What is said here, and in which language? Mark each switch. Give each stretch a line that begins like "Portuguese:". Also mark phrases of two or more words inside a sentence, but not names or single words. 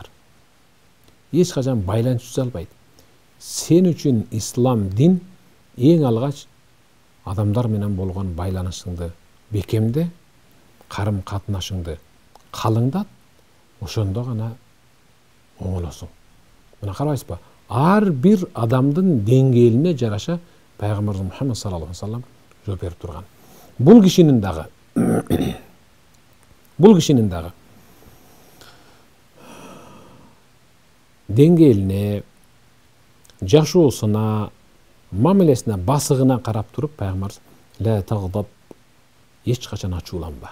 Kyrgyz: Эч качан байланыш түзө албайт. Сен үчүн ислам дин эң алгач адамдар менен болгон байланышыңды бекемде, карым катнашыңды калыңдат, ошондо гана оңолосуң. Мына карабайсызбы? Ар бир адамдын деңгээлине жараша Пайгамбарыбыз Мухаммад
Arabic: صلى الله عليه وسلم
Kyrgyz: жооп берип турган. Бул кишинин дагы деңгээлине, жашоосуна, мамилесине, басыгына карап туруп Пайгамбарыбыз
Arabic: لا تغضب,
Kyrgyz: эч качан ачууланба.